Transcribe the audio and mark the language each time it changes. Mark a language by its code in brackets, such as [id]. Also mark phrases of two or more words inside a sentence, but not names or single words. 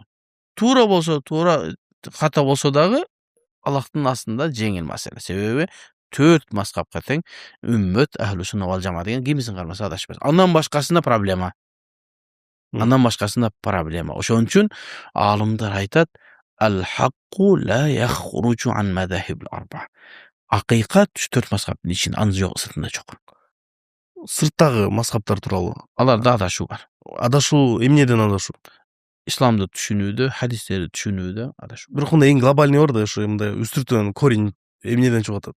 [ky] Туура болсо, туура ката болсо дагы Аллахтын астында жеңил маселе. Себеби 4 мазхабка тең үммөт [ar] أهل السنة والجماعة [ky] деген кимисин кармаса адашпайт. Андан башкасында проблема. Ошон үчүн алымдар айтат: [ar] "الحق لا يخرج عن المذاهب الأربعة." [ky] Акыйкат 4 мазхабтын ичинде, анын сыртында жок. Сырттагы мазхабтар тууралуу. Аларда адашуу бар. Адашуу эмнеден адашуу? Исламды түшүнүүдө, хадистерди түшүнүүдө адашуу. Бирок мындай эң глобальный бар да, ошо мындай үстүртөн корень эмнеден чыгып атат?